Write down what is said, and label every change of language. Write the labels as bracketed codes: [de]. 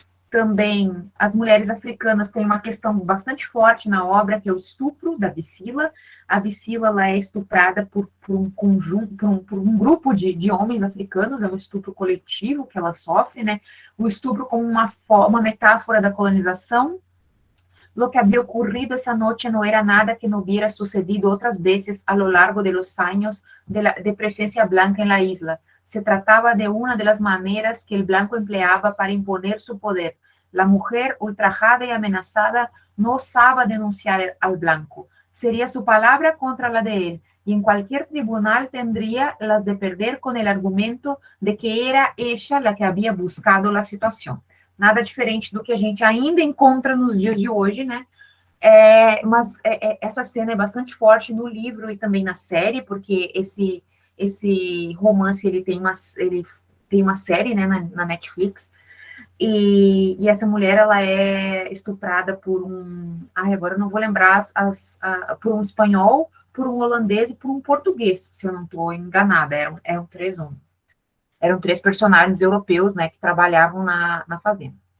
[pt] Também as mulheres africanas têm uma questão bastante forte na obra, que é o estupro da Bicila. A Bicila, ela é estuprada por um grupo de homens africanos, é um estupro coletivo que ela sofre, né? O estupro como uma metáfora da colonização. [es] Lo que había ocurrido esa noche no era nada que no hubiera sucedido otras veces a lo largo de los años de presencia blanca en la isla. Se trataba de una de las maneras que el blanco empleaba para imponer su poder. La mujer ultrajada y amenazada no osaba denunciar al blanco. Sería su palabra contra la de él, y en cualquier tribunal tendría las de perder con el argumento de que era ella la que había buscado la situación. [pt] Nada diferente do que a gente ainda encontra nos dias de hoje, né? Mas essa cena é bastante forte no livro e também na série, porque esse romance ele tem uma série, né, na Netflix, e essa mulher, ela é estuprada por agora eu não vou lembrar, por um espanhol, por um holandês e por um português, se eu não estou enganada, eram três personagens europeus, né, que trabalhavam na fazenda.